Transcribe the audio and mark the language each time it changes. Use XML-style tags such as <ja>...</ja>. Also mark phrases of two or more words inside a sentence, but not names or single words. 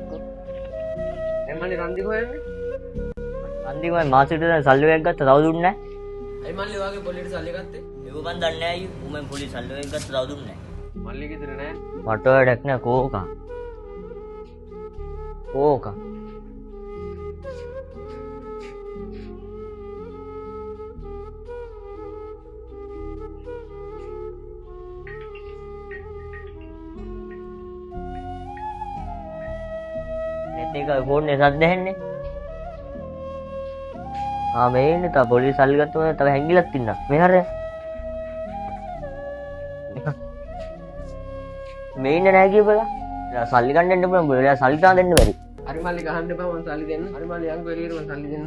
<si>එම්මනේ රන්දි හොයන්නේ. රන්දික මම මාසෙට සල්ලි එකක් ගත්තා තව දුන්නේ නැහැ. අයි මල්ලි වාගේ පොලියට සල්ලි ගත්තේ. ඒක මන් දන්නේ නැහැ අයියෝ. උඹෙන් පොලිස් සල්ලි එකක් ගත්තා තව දුන්නේ නැහැ. මල්ලි ගෙදර නෑ. මට වැඩක් නැහැ කෝකා. කෝකා. नेते का फोन ने साथ देहන්නේ මේ ඉන්නේ තා පොලිස් සල්ලි ගත්තම තව හැංගිලක් තින්න මේ හරේ මේ ඉන්නේ නැහැ කියපලා සල්ලි ගන්න දෙන්න පුළුවන් බොල සල්ලි තා දෙන්න බැරි හරි මල්ලි ගහන්න එපා මම සල්ලි දෙන්න. හරි මල්ලි යන්කෝ එළියට මම සල්ලි දෙන්න.</si>